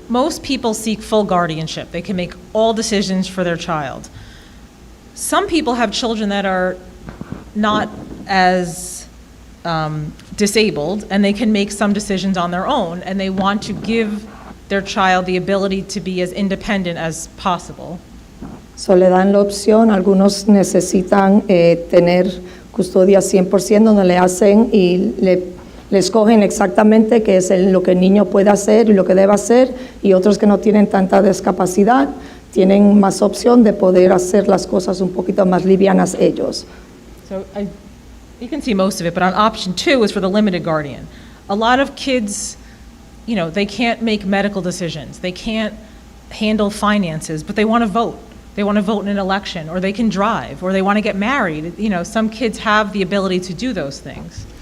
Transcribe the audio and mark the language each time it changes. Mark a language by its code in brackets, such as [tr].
[en] Most people seek full guardianship. They can make all decisions for their child. Some people have children that are not as disabled, and they can make some decisions on their own, and they want to give their child the ability to be as independent as possible. [es] So le dan la opción, algunos necesitan tener custodia 100% donde le hacen y le escogen exactamente qué es lo que el niño puede hacer y lo que debe hacer, y otros que no tienen tanta discapacidad tienen más opción de poder hacer las cosas un poquito más livianas ellos. [en] So you can see most of it, but on option 2 is for the limited guardian. A lot of kids, they can't make medical decisions. They can't handle finances, but they want to vote. They want to vote in an election, or they can drive, or they want to get married. Some kids have the ability to do those things.